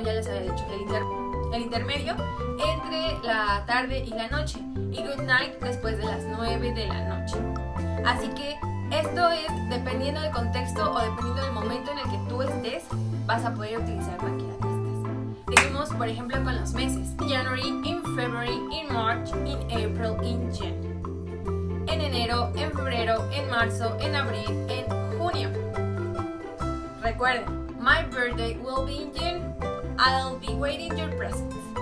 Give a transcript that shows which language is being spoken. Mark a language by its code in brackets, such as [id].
[es] Ya les había dicho, el intermedio entre la tarde y la noche. Y good night después de las 9 de la noche. Así que esto es dependiendo del contexto o dependiendo del momento en el que tú estés, vas a poder utilizar cualquiera de estas. Seguimos, por ejemplo, con los meses. [en] In January, in February, in March, in April, in June. [es] En enero, en febrero, en marzo, en abril, en junio. Recuerden, [en] my birthday will be in June. I'll be waiting your presents.